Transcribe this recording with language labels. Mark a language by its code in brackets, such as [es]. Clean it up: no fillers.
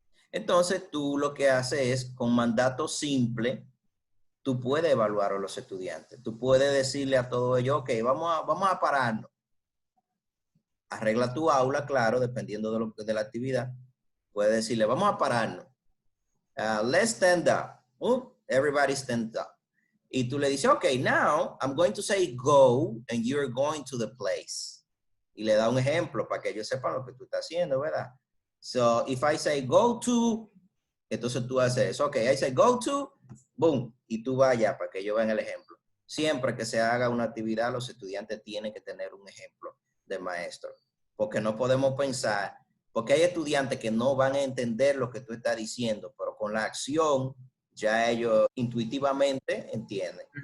[es] Entonces tú lo que haces es, con mandato simple, tú puedes evaluar a los estudiantes. Tú puedes decirle a todos ellos, ok, vamos a pararnos. Arregla tu aula, claro, dependiendo de la actividad. Puedes decirle, vamos a pararnos. [en] Let's stand up. Everybody stand up. [es] Y tú le dices, [en] ok, now I'm going to say go and you're going to the place. [es] Y le da un ejemplo para que ellos sepan lo que tú estás haciendo, ¿verdad? [en] So, if I say go to, [es] entonces tú haces eso. [en] Ok, I say go to, boom, [es] y tú vayas para que ellos vean el ejemplo. Siempre que se haga una actividad, los estudiantes tienen que tener un ejemplo de maestro, porque no podemos pensar, porque hay estudiantes que no van a entender lo que tú estás diciendo, pero con la acción ya ellos intuitivamente entienden.